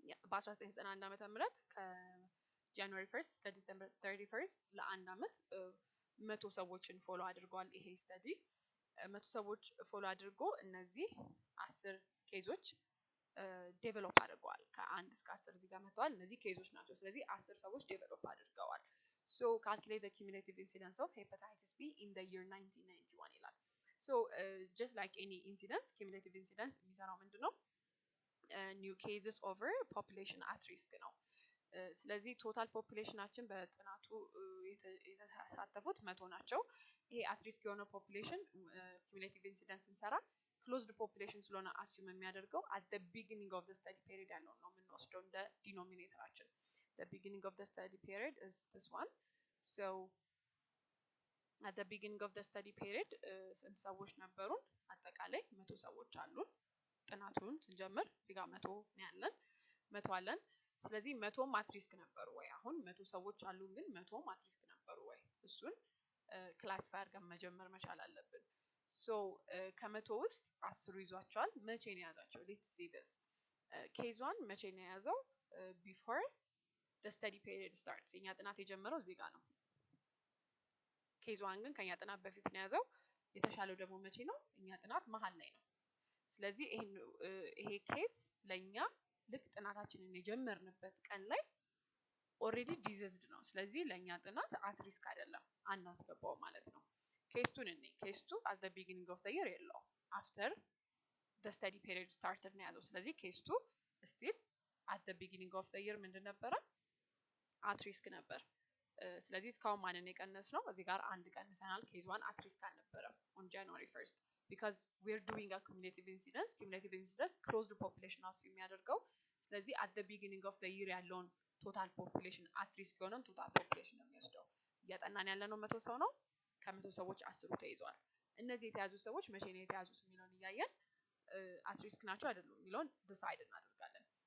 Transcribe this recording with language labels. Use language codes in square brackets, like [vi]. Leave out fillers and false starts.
[am] በ1991 ዓመተ ምህረት ከጃንዋሪ 1 እስከ ዲሴምበር 31 ለአንድ አመት 100 ሰዎችን ፎሎ አድርጓል ይሄ ስተዲ። 100 ሰዎች ፎሎ አድርጎ እነዚህ 10 ኬዞች ዴቨሎፕ አድርገዋል። ከ1 እስከ 10 እዚህ ጋር መጥተዋል። እነዚህ ኬዞች ናቸው። ስለዚህ 10 ሰዎች ዴቨሎፕ አድርገዋል። [en] so calculate the cumulative incidence of hepatitis B in the year 1991 [am] ይላል። so just like any incidence, cumulative incidence የሚሰራው ምንድነው? [en] new cases over population at risk [am] ነው። ስለዚህ ቶታል ፖፑሌሽናችን በጥናቱ የተሳተፉት 100 ናቸው። ይሄ at risk የሆነ ፖፑሌሽን cumulative incidence እንሰራ closed population ስለሆነ assume የሚያደርገው at [en] the beginning of the study period ያለው ነው የምንወስደው እንደ ዲኖሚኔተራችን። the beginning of the study period is this one. so at the beginning of the study period ስንት ሰዎች ነበሩን? [am] አጠቃላይ 100 ሰዎች አሉን። ጥናቱን ስንጀምር እዚህ ጋር 100 ነው ያለን፣ 100 አለን። ስለዚህ 100 at risk ነበሩ ወይ? አሁን 100 ሰዎች አሉን ግን 100 at risk ነበሩ ወይ? እሱን ክላሲፋይ አድርገን መጀመር መቻል አለብን። so ከ100 ውስጥ 10ሩ ይዟቸዋል። መቼ ነው ያዛቸው? let's see this. case 1 መቼ ነው ያዘው? [en] before the study period starts። [am] የኛ ጥናት የጀመረው እዚህ ጋር ነው። case 1 ግን ከኛ ጥናት በፊት ነው ያዘው። የተሻለው ደግሞ መቼ ነው? እኛ ጥናት መሃል ላይ ነው። ስለዚህ ይሄ ኬስ ለኛ ልክ ጥናታችንን የጀመርንበት ቀን ላይ ኦሬዲ ዲዚዝድ ነው። ስለዚህ ለኛ ጥናት at risk አይደለም፣ አናስገባው ማለት ነው። ኬስ 2 ነኝ። ኬስ 2 at the beginning of the year የለው [en] after the study period started [am] ነው ያዘው። ስለዚህ ኬስ 2 still at the beginning of the year ምንድን ነበረ? at risk ነበር። ስለዚህ እስካሁን ማንን የቀነስ ነው? እዚህ ጋር አንድ ቀንሰናል። [en] ኬዝ 1 at risk [am] አልነበረም [en] on January 1st because we're doing a cumulative incidence. [am] cumulative incidence closed population አስ የሚያደርገው። ስለዚህ at the beginning of the year ያለውን [en] total population at risk [am] የሆነውን total population ነው የሚወስደው። እያጠናን ያለነው 100 ሰው ነው። ከ100 ሰዎች 10ሩ ተይዘዋል። እነዚህ የተያዙ ሰዎች መቼ ነው የተያዙት የሚለውን እያየን at risk ናቸው አይደሉም የሚለውን decide እናደርጋለን።